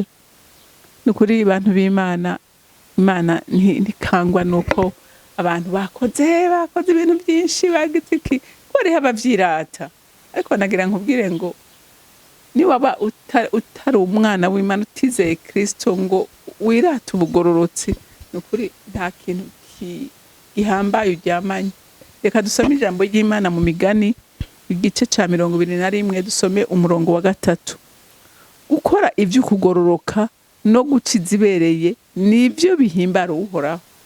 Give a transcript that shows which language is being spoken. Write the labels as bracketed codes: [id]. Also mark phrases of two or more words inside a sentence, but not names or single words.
[rn] Nukuri bantu b'Imana, Imana ntikangwa nuko abantu bakoze ibintu byinshi bagize iki, bari abavyirata. Ariko nagira nkubwire ngo ni waba utari umwana w'Imana, utizeye Kristo ngo wirate ubugororotse, nukuri nta kintu gihambaye uryamanye. Reka dusome ijambo ry'Imana mu Migani igice ca 21, dusome umurongo wa 3. Gukora ivyo kugororoka no gukiza ibereye nivyo bihimbara Uhoraho.